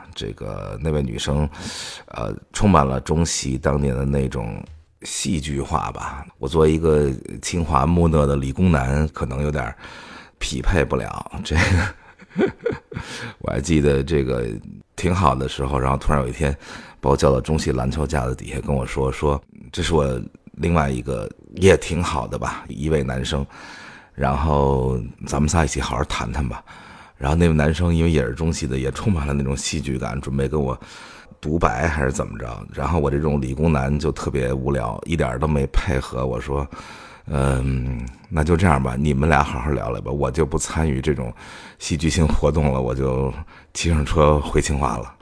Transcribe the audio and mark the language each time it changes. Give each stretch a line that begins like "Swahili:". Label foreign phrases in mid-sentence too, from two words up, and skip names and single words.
Chinese: 這個那位女生充滿了中戲當年的那種戲劇化吧。我作為一個清華木訥的理工男，可能有點匹配不了這個。我還記得這個挺好的時候，然後突然有一天把我叫到中戲籃球架子底下跟我說這是我另外一個也挺好的吧，一位男生，然後咱們仨一起好好談談吧。然後那位男生因為也是中戲的，也充滿了那種戲劇感，準備跟我獨白還是怎麼着，然後我這種理工男就特別無聊，一點都沒配合。我說那就這樣吧，你們倆好好聊聊吧，我就不參與這種戲劇性活動了，我就騎上車回清華了。